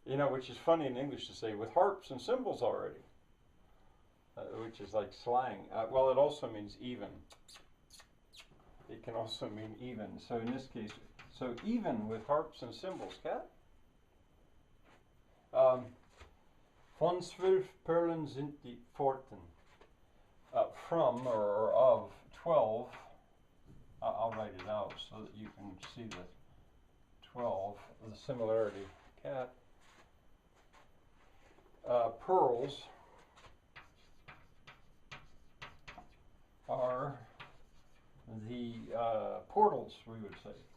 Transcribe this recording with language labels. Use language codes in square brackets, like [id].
[en] Which is funny in English to say with harps and cymbals already. Which is like slang. Well, it also means even. It can also mean even. So in this case, so even with harps and cymbals, cat? [de] Von 12 Perlen sind die Pforten. [en] From or of 12, I'll write it out so that you can see the 12, the similarity. Cat. Pearls are the portals, we would say.